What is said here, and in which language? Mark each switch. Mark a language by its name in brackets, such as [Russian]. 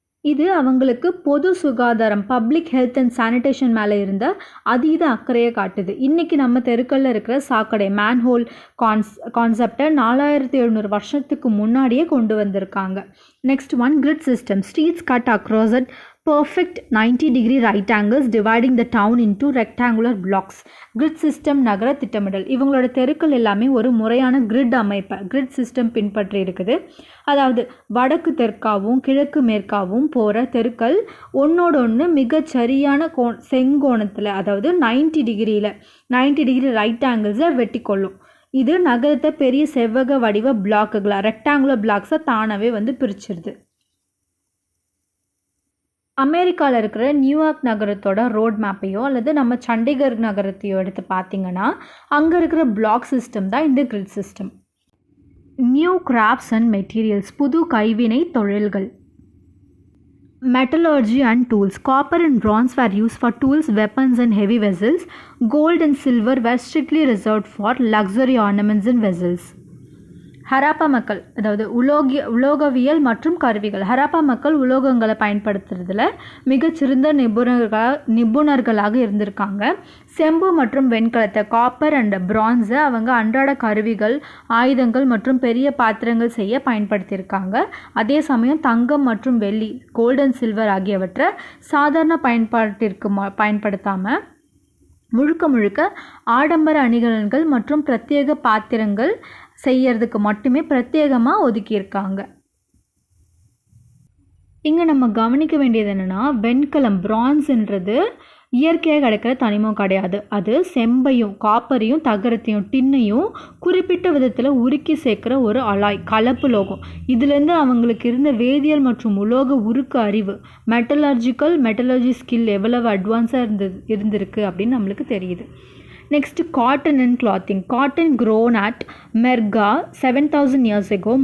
[Tamil] இது அவங்களுக்கு பொது சுகாதாரம், பப்ளிக் ஹெல்த் அண்ட் சானிடேஷன் மேலே இருந்த அதீத அக்கறையை காட்டுது. இன்றைக்கி நம்ம தெருக்களில் இருக்கிற சாக்கடை, மேன்ஹோல் கான்செப்டை 4700 வருஷத்துக்கு முன்னாடியே கொண்டு வந்திருக்காங்க. [English] Next one, grid system, streets cut across at perfect 90-degree right angles dividing the town into rectangular blocks. [Tamil] grid system, நகர திட்டமிடல், இவங்களோட தெருக்கள் எல்லாமே ஒரு முறையான கிரிட் அமைப்பை, கிரிட் சிஸ்டம் பின்பற்றி இருக்குது. அதாவது வடக்கு தெற்காகவும் கிழக்கு மேற்காகவும் போகிற தெருக்கள் ஒன்றோட ஒன்று மிகச்சரியான செங்கோணத்தில், அதாவது 90 டிகிரி ரைட் ஆங்கிள்ஸை வெட்டி கொள்ளும். இது நகரத்தை பெரிய செவ்வக வடிவ பிளாக்குகளாக, ரெக்டாங்குலர் பிளாக்ஸை தானாகவே பிரிச்சிருது. அமெரிக்காவில் இருக்கிற நியூயார்க் நகரத்தோட ரோட் மேப்பையோ அல்லது நம்ம சண்டிகர் நகரத்தையோ எடுத்து பார்த்திங்கன்னா அங்கே இருக்கிற பிளாக் சிஸ்டம் தான் இந்த grid system. [English] new crafts and materials, [Tamil] புது கைவினை தொழில்கள். [English] Metallurgy and tools, copper and bronze were used for tools, weapons and heavy vessels. Gold and silver were strictly reserved for luxury ornaments and vessels. [Tamil] Harappa மக்கள், அதாவது உலோகவியல் மற்றும் கருவிகள். ஹராப்பா மக்கள் உலோகங்களை பயன்படுத்துறதுல மிகச்சிறந்த நிபுணர்களாக இருந்திருக்காங்க. செம்பு மற்றும் வெண்கலத்தை, காப்பர் அண்ட் பிரான்ஸை அவங்க அன்றாட கருவிகள், ஆயுதங்கள் மற்றும் பெரிய பாத்திரங்கள் செய்ய பயன்படுத்தியிருக்காங்க. அதே சமயம் தங்கம் மற்றும் வெள்ளி, கோல்டு அண்ட் சில்வர் ஆகியவற்றை சாதாரண பயன்பாட்டிற்கு பயன்படுத்தாமல் முழுக்க ஆடம்பர அணிகலன்கள் மற்றும் பிரத்யேக பாத்திரங்கள் செய்யறதுக்கு மட்டுமே பிரத்யேகமாக ஒதுக்கியிருக்காங்க. இங்கே நம்ம கவனிக்க வேண்டியது என்னென்னா, வெண்கலம், பிரான்ஸ்ன்றது இயற்கையாக கிடைக்கிற தனிமம் கிடையாது. அது செம்பையும் காப்பரையும் தகரத்தையும் டின்னையும் குறிப்பிட்ட விதத்தில் உருக்கி சேர்க்குற ஒரு அலாய், கலப்பு லோகம். இதுலேருந்து அவங்களுக்கு இருந்த வேதியியல் மற்றும் உலோக உருக்கு அறிவு, மெட்டலர்ஜி ஸ்கில் எவ்வளவு அட்வான்ஸாக இருந்திருக்கு அப்படின்னு நம்மளுக்கு தெரியுது. [English] Next, cotton and clothing. Cotton grown at Mergah 7000 years ago.